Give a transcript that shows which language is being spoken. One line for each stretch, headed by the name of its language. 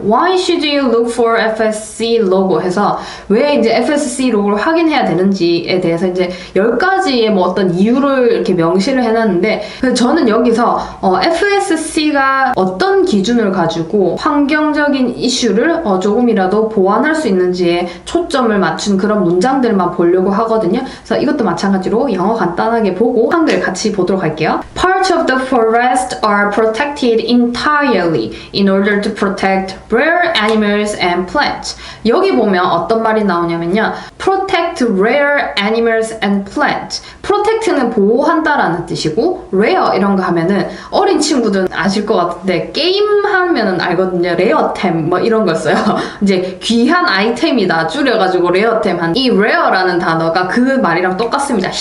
English: Why should you look for FSC logo
Korean: 해서 왜 이제 FSC 로고를 확인해야 되는지에 대해서 이제 10가지의 뭐 어떤 이유를 이렇게 명시를 해놨는데 저는 여기서 FSC가 어떤 기준을 가지고 환경적인 이슈를 조금이라도 보완할 수 있는지에 초점을 맞춘 그런 문장들만 보려고 하거든요. 그래서 이것도 마찬가지로 영어 간단하게 보고 한글 같이 보도록 할게요.
English: Parts of the forest are protected entirely in order to protect rare animals and plants.
Korean: 여기 보면 어떤 말이 나오냐면요.
English: Protect rare animals and plants.
Korean: Protect는 보호한다라는 뜻이고 rare 이런 거 하면은 어린 친구들은 아실 것 같은데 게임 하면은 알거든요. 레어템 뭐 이런 거 써요. 이제 귀한 아이템이다 줄여가지고 레어템 한 이 rare라는 단어가 그 말이랑 똑같습니다.